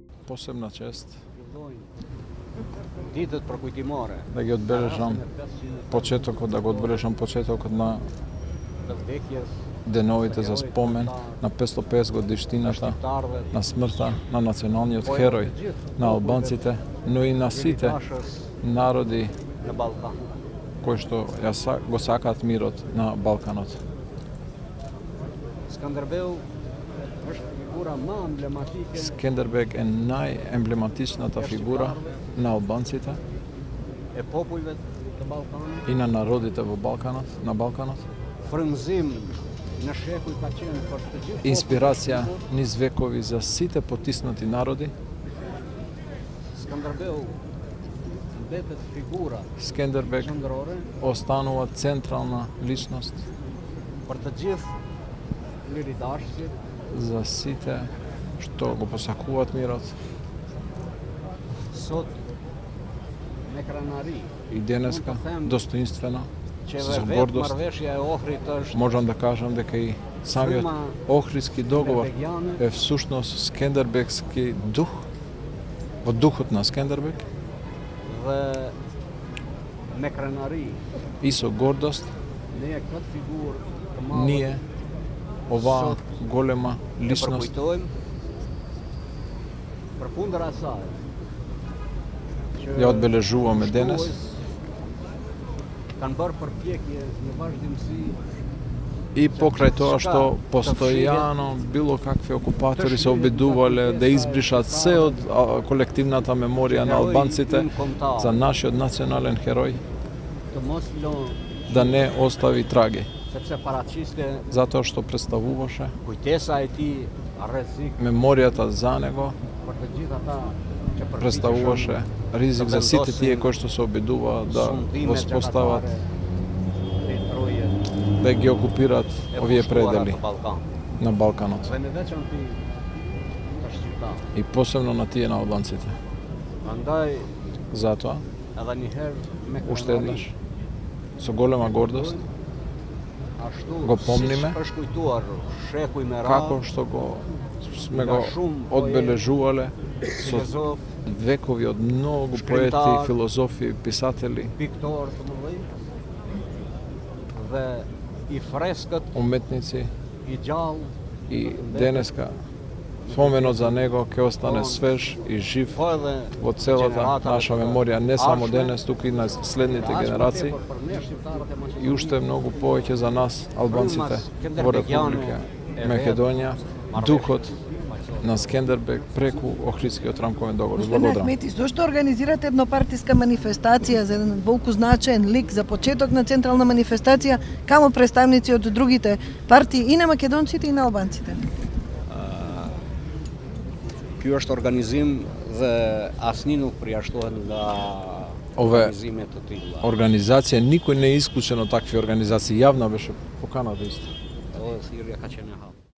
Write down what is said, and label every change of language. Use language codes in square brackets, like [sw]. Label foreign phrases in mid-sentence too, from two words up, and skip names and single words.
[mk] посебна чест [sq] Ditët përkujtimore [mk] da ги одбележам да го одбележам почетокот на [sq] të vdekjes [mk] деновите за спомен на 550 годишнината на смртта на националниот херој на албанците, но и на сите народи [sq] në Ballkan. [mk] кои што го сакаат мирот на Балканот. [sq] Skënderbeu është figura më emblematike [mk] Скендербег е најемблематичната фигура на албанците [sq] e popujve të Ballkanit. [mk] и на народите на Балканот. [sq] Frymëzim në shekuj ka qenë për të gjithë [mk] Инспирација низ векови за сите потиснати народи. [sq] Skënderbeu mbetet figura [mk] Скендербег [sq] qendrore [mk] останува централна личност [sq] për të gjithë liridashësit [mk] за сите што го посакуваат мирот. [sq] sot me krenari [mk] И денеска, достоинствено, [sq] që [mk] со [sq] vetë [mk] гордост, [sq] marrëveshja e Ohrit është [mk] можам да кажам дека и самиот Охридски договор е всушност скендербегски дух, во духот на Скендербег, [sq] dhe me krenari [mk] и со гордост [sq] ne këtë figurë të madhe [mk] ние оваа голема [sq] e [mk] личност [sq] përkujtojmë përkundër asaj që [mk] ја одбележуваме денес, [sq] kanë bërë përpjekje në vazhdimsi [mk] и покрај тоа што постојано било какви окупатори се обидувале да избришат се од колективната меморија на албанците за нашиот национален херој, [sq] të mos lënë [mk] да не остави траги, [sq] sepse paraqiste [mk] затоа што представуваше [sq] kujtesa e tij rrezik [mk] меморијата за него, [sq] për të gjithë ata që [mk] представуваше ризик за сите тие кои што се обидуваат да воспостават, да ги окупираат овие предели на Балканот [sq] Dhe në veçanti të shqiptarë. [mk] и посебно на тие на албанците. [sq] Andaj [mk] Затоа, [sq] edhe një herë me [mk] уште еднаш, со голема гордост, [sq] ashtu [mk] го помниме, [sq] siç është kujtuar shekuj me [mk] како [sq] radhë [mk] што сме го одбележувале со [sq] filozof, [mk] векови од многу поети, филозофи, писатели, [sq] piktor të mëdhenj dhe i freskët, [mk] уметници [sq] i gjallë [mk] и денеска споменот за него ќе остане свеж и жив [sq] po edhe [mk] во целата наша меморија, не само денес, туку и на следните генерации [sq] për ne shqiptarët e [mk] и уште многу повеќе за нас, албанците во Република Македонија, духот на Скендербег преку Охридскиот рамковен договор. Господине Благодарам. Ахмети, зошто организирате еднопартиска манифестација за еден волку значаен лик за почеток на централна манифестација камо представници од другите партии и на македонците и на албанците? [sq] Ky është organizim dhe asnjë nuk përjashtohet nga [mk] Ove [sq] organizime të tilla. [mk] организација, никој не е исклучен од такви организации. Јавна беше поканата исто. [sq] Edhe thirrja ka qenë e hapur.